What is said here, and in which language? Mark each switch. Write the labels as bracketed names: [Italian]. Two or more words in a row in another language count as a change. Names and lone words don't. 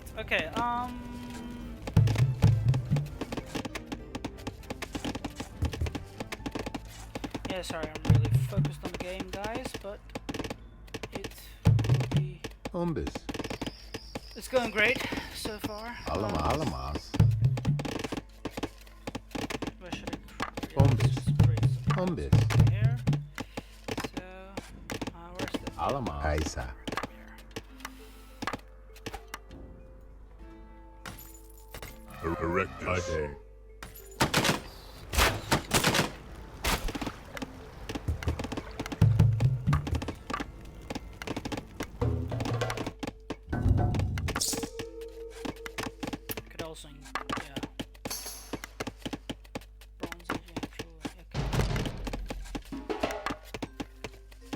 [English] Okay, yeah, sorry, I'm really focused on the game, guys, but it will be... Umbis. It's going great so far. Alamas. Where should I create? Bombis. Just create some Umbis. here. So, where's the... Alamas. Aisa. Erectus. Could also, yeah. Bronze Age, actually, okay.